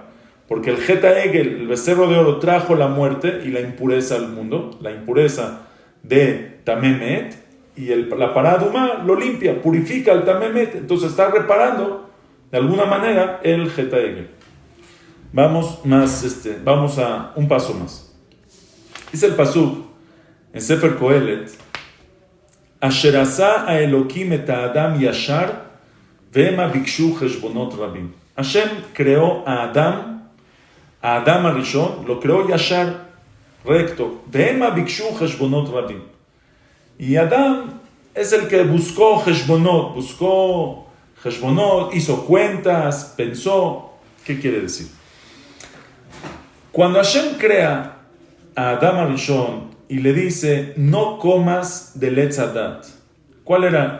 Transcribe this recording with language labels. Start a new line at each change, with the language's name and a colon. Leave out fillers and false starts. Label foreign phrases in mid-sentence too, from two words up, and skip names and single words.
Spanish: Porque el
Hebrew: חטא עגל,
Spanish: el becerro de oro, trajo la muerte y la impureza al mundo, la impureza de Tamemet, y la
Hebrew: פרה אדומה
Spanish: lo limpia, purifica el Tamemet, entonces está reparando de alguna manera el Jeta Egel. Vamos a un paso más. Dice el pasuk en
Hebrew: Sefer Kohelet: אשר עשה ה אלוקים את אדם ישר והמה בקשו חשבונות רבים.
Spanish: Hashem creó a Adam Arishon, lo creó yashar, recto.
Hebrew: והמה בקשו חשבונות רבים.
Spanish: Y Adam es el que buscó cheshbonot, hizo cuentas, pensó. ¿Qué quiere decir? Cuando Hashem crea a Adam Arishon y le dice, no comas del
Hebrew: עץ הדעת,
Spanish: ¿cuál era?